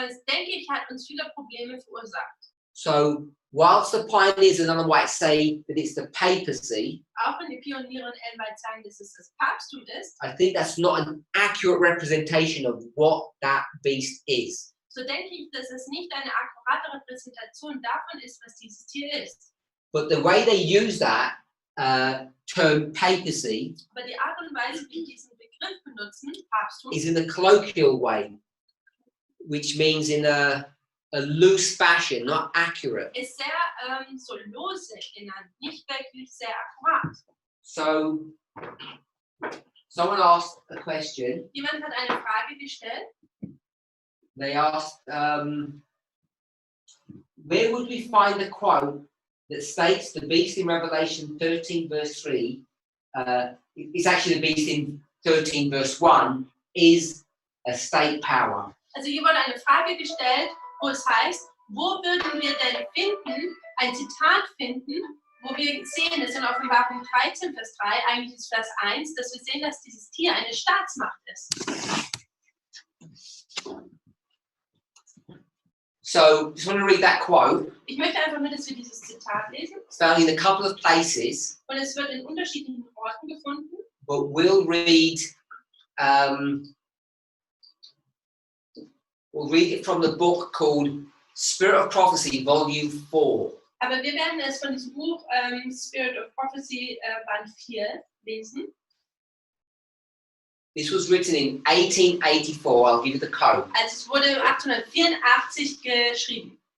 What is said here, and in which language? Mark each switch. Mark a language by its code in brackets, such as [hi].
[de] denke ich, hat uns viele Probleme verursacht. [en] So, whilst the pioneers and Ellen White say that it's the papacy, [de] Auch wenn die Pioniere und Ellen White sagen, dass es das Papsttum ist, [en] I think that's not an accurate representation of what that beast is. [de] so denke ich, dass es nicht eine akkurate Repräsentation davon ist, was dieses Tier ist. [en] But the way they use that term papacy [de] Aber die Art und Weise, wie diesen Begriff benutzen, Papsttum, [en] is in a colloquial way, which means in a loose fashion, not accurate. [de] ist sehr so lose genannt, nicht wirklich sehr akkurat. [en] So, someone asked a question. [de] Jemand hat eine Frage gestellt. [en] They asked, where would we find the quote that states the beast in Revelation 13, verse 3 it's actually the beast in 13 verse 1 is a state power. [de] Also hier wurde eine Frage gestellt, wo es heißt, wo würden wir denn finden, ein Zitat finden, wo wir sehen, dass in Offenbarung 13, Vers 3, eigentlich ist Vers 1, dass wir sehen, dass dieses Tier eine Staatsmacht ist. [en] So, just want to read that quote. [de] Ich möchte einfach nur, dass wir dieses Zitat lesen. [en] It's found in a couple of places, [de] Und es wird in unterschiedlichen Orten gefunden. [en] but we'll read it from the book called Spirit of Prophecy, Volume 4. [de] Aber wir werden es von diesem Buch Spirit of Prophecy Band 4 lesen. [en] This was written in 1884. I'll give you the code. [de] Also es wurde 1884 geschrieben.